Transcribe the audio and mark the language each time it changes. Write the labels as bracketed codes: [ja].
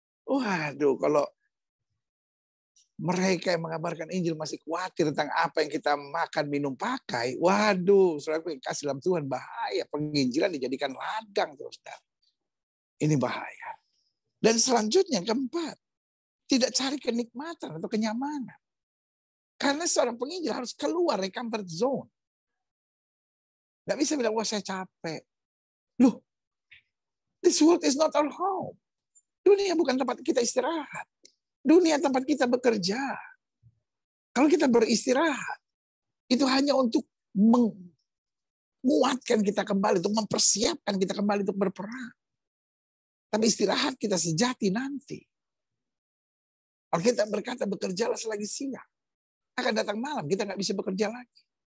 [id] Waduh, kalau mereka yang mengabarkan Injil masih khawatir tentang apa yang kita makan, minum, pakai, waduh, saudara kasih dalam Tuhan bahaya. Penginjilan dijadikan ladang, saudara. Ini bahaya. Dan selanjutnya yang keempat, tidak cari kenikmatan atau kenyamanan. Karena seorang penginjil harus keluar dari comfort zone. Nggak bisa bilang, wah saya capek. Loh, [en] this world is not our home. [id] Dunia bukan tempat kita istirahat. Dunia tempat kita bekerja. Kalau kita beristirahat, itu hanya untuk menguatkan kita kembali, untuk mempersiapkan kita kembali untuk berperang. Tapi istirahat kita sejati nanti. Kalau kita berkata bekerjalah selagi siang, akan datang malam, kita nggak bisa bekerja lagi.